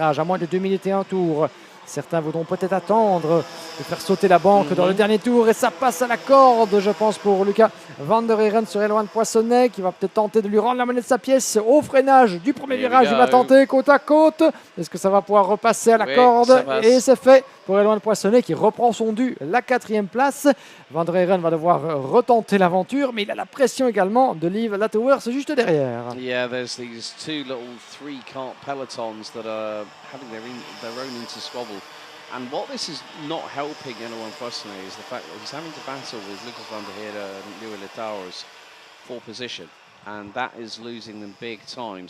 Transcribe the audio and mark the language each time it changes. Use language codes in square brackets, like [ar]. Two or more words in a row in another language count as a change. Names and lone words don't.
[fr] À moins de 2 minutes et un tour. Certains voudront peut-être attendre de faire sauter la banque dans le dernier tour et ça passe à la corde, je pense, pour Lucas Van der Heeren sur Éloin de Poissonnet qui va peut-être tenter de lui rendre la monnaie de sa pièce au freinage du premier virage. Il va tenter côte à côte. Est-ce que ça va pouvoir repasser à la corde? Et c'est fait pour Éloin de Poissonnet qui reprend son dû, la 4e place. Van der Heeren va devoir retenter l'aventure, mais il a la pression également de Liv Latouers juste derrière. [en] Yeah, there's these 2 little 3-cart pelotons that are having their own intersquabble. And what this is not helping anyone personally is the fact that he's having to battle with Lucas van der Heerde and Louis Latouers for position. And that is losing them big time.